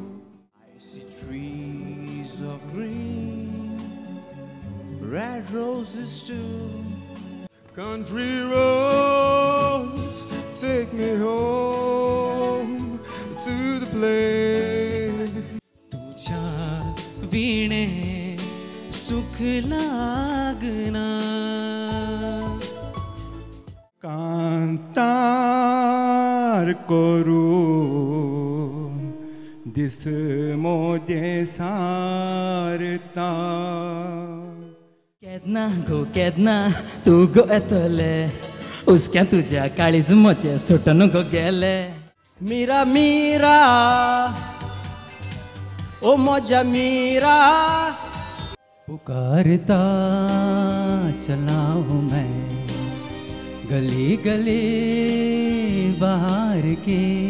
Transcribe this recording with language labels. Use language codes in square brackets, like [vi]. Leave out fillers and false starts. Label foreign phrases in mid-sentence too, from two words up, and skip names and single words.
[en] I see trees of green, red roses too. Country roads take me home to the place. [kok] तुझ्या वीणे सुख लागना. कांतार करून दिस मोजे सारता. केदना तू गो येतले, उस्क्या तुझ्या काळीज मोचे सुटून गो गेले. मीरा मीरा ओ मोजा मीरा, [hi] पुकारता चला हूँ मैं गली गली बाहर की.